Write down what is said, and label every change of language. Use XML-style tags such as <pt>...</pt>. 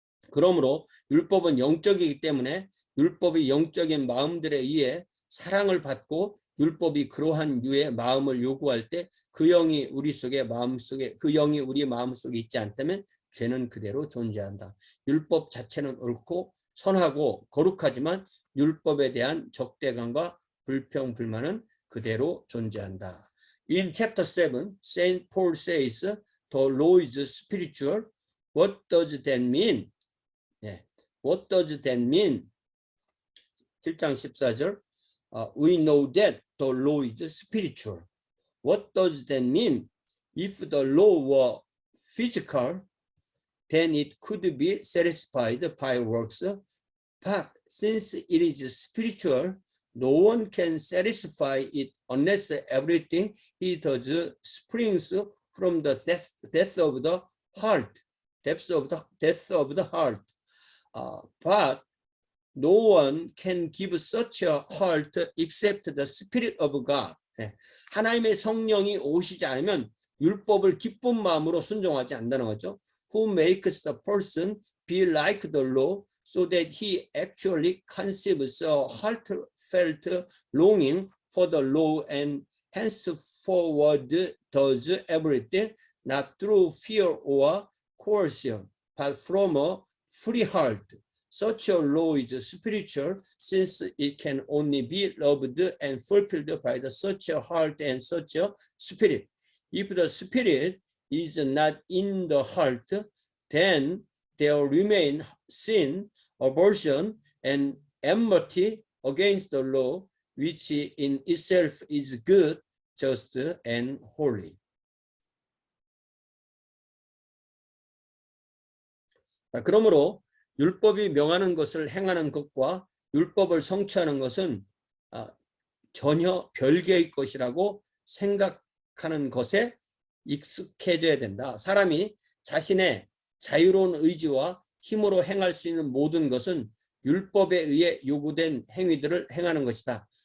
<ko>그러므로 율법은 영적이기 때문에 율법이 영적인 마음들에 의해 사랑을 받고 율법이 그러한 유의 마음을 요구할 때 그 영이 우리 속에 마음속에 그 영이 우리 마음속에 있지 않다면 죄는 그대로 존재한다. 율법 자체는 옳고 선하고 거룩하지만 율법에 대한 적대감과 불평 불만은 그대로 존재한다.</ko> <en>In chapter 7, St. Paul says, the law is spiritual. What does that mean? 네. What does that mean?</en> <ko>7장 14절.</ko> <en>We know that the law is spiritual. What does that mean? If the law were physical, then it could be satisfied by works. But since it is spiritual, no one can satisfy it unless everything he does springs from the depth of the heart. Depth of the heart. But no one can give such a heart except the Spirit of God.</en> <ko>하나님의 성령이 오시지 않으면 율법을 기쁜 마음으로 순종하지 않는다는 거죠.</ko> <en>Who makes the person be like the law so that he actually conceives a heartfelt longing for the law and henceforward does everything not through fear or coercion, but from a free heart. Such a law is spiritual since it can only be loved and fulfilled by such a heart and such a spirit. If the spirit is not in the heart, then there remain sin, aversion, and enmity against the law, which in itself is good, just, and holy.</en> <ko>그러므로 율법이 명하는 것을 행하는 것과 율법을 성취하는 것은 전혀 별개의 것이라고 생각하는 것에 익숙해져야 된다. 사람이 자신의 자유로운 의지와 힘으로 행할 수 있는 모든 것은 율법에 의해 요구된 행위들을 행하는 것이다.</ko>